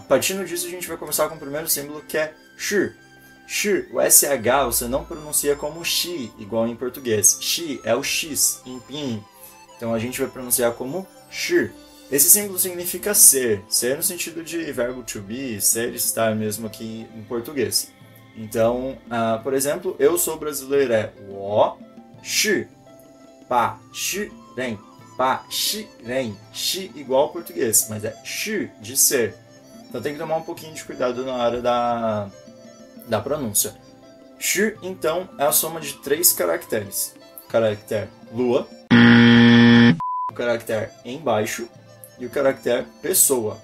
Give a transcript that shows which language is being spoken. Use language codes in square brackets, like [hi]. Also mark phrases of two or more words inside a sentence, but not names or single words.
[pt] Partindo disso, a gente vai começar com o primeiro símbolo, que é shi. Shi, o SH você não pronuncia como shi, igual em português. Shi é o X em pinyin. Então a gente vai pronunciar como shi. Esse símbolo significa ser. Ser no sentido de verbo [en] to be, [pt] ser, estar mesmo aqui em português. Então, por exemplo, eu sou brasileiro é [zh] 我是巴西人. 巴, 西, 人. [pt] Shi igual ao português, mas é shi, de ser. Então tem que tomar um pouquinho de cuidado na hora da pronúncia. Shi, então, é a soma de 3 caracteres. O caractere lua, o caractere embaixo e o caractere pessoa.